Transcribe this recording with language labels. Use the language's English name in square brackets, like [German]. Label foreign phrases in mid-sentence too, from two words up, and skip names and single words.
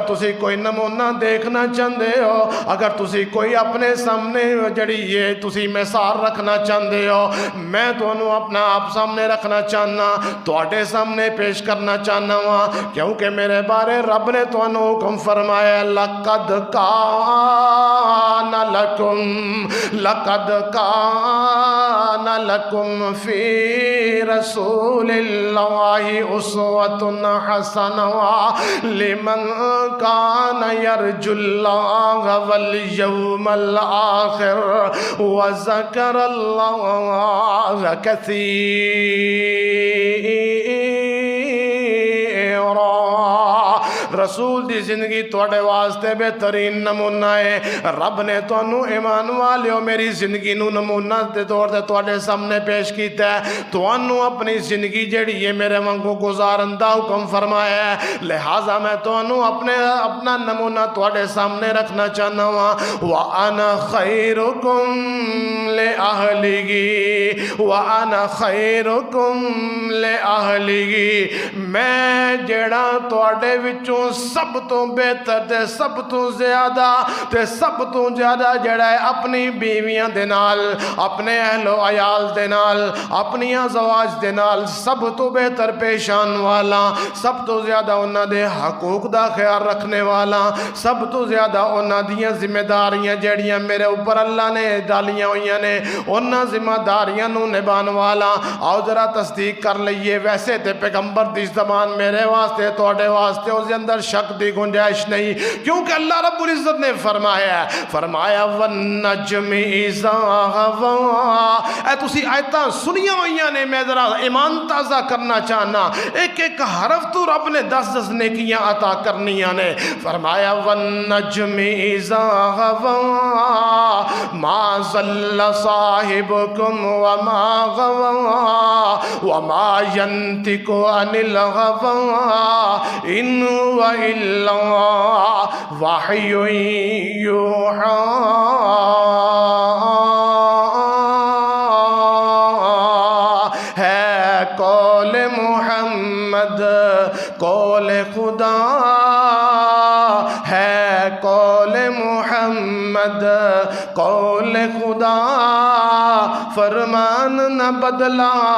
[Punjabi] تسی کوئی نمونہ دیکھنا چاہتے ہو، اگر تسی کوئی اپنے سامنے جڑی یہ تسی مثال رکھنا چاہتے ہو، میں تونوں اپنا آپ سامنے رکھنا چاہنا، تواڈے سامنے پیش کرنا چاہنا ہوا، کیونکہ میرے بارے رب نے تونوں حکم فرمایا لَقَدْ [Arabic] كَانَ لَكُمْ فِي رَسُولِ اللَّهِ أُسْوَةٌ حَسَنَةٌ لِمَنْ كَانَ يَرْجُو اللَّهَ وَالْيَوْمَ الْآخِرَ وَذَكَرَ اللَّهَ كَثِيرًا۔ [Punjabi] رسول دی زندگی تواڈے واسطے بہترین نمونہ ہے۔ رب نے تانوں ایمان والیو میری زندگی نو نمونہ دے طور تے تواڈے سامنے پیش کیتا ہے، تانوں اپنی زندگی جڑی ہے میرے وانگو گزارن دا حکم فرمایا ہے، لہذا میں تانوں اپنا نمونہ تواڈے سامنے رکھنا چاہنا ہوں۔ [Arabic] وَأَنَا خَيْرُكُمْ لِأَهْلِهِ وَأَنَا خَيْرُكُمْ لِأَهْلِهِ، [Punjabi] میں جڑا تواڈے وچوں سب تو بہتر تے سب تو زیادہ جڑا ہے اپنی بیویاں دے نال، اپنے اہل و عیال دے نال، اپنی ازواج دے نال سب تو بہتر پیشان والا، سب تو زیادہ انہاں دے حقوق دا خیال رکھنے والا، سب تو زیادہ انہاں دیاں ذمہ داریاں جڑیاں میرے اوپر اللہ نے ڈالیاں ہوئیاں نے انہاں ذمہ داریاں نو نبھان والا۔ آؤ ذرا تصدیق کر لئیے، ویسے تے پیغمبر دی زبان میرے واسطے تواڈے واسطے اس اندر شک دی گنجائش نہیں، کیونکہ اللہ رب العزت نے فرمایا [Arabic] وَالنَّجْمِ إِذَا هَوَىٰ، [Punjabi] اے تسی آیتاں سنیاں ہوئیاں نے، میں ذرا ایمان تازہ کرنا چاہنا، ایک ایک حرف تو رب نے 10 نیکیاں عطا کرنیاں نے۔ [Arabic] فرمایا وَالنَّجْمِ إِذَا هَوَىٰ مَا ضَلَّ صَاحِبُكُمْ وَمَا غَوَىٰ وَمَا يَنطِقُ عَنِ الْهَوَىٰ إِنْ هُوَ إِلَّا وَحْيٌ يُوحَىٰ۔ [Urdu] ہے قول محمد قول خدا، ہے قول محمد قول خدا، فرمان نہ بدلا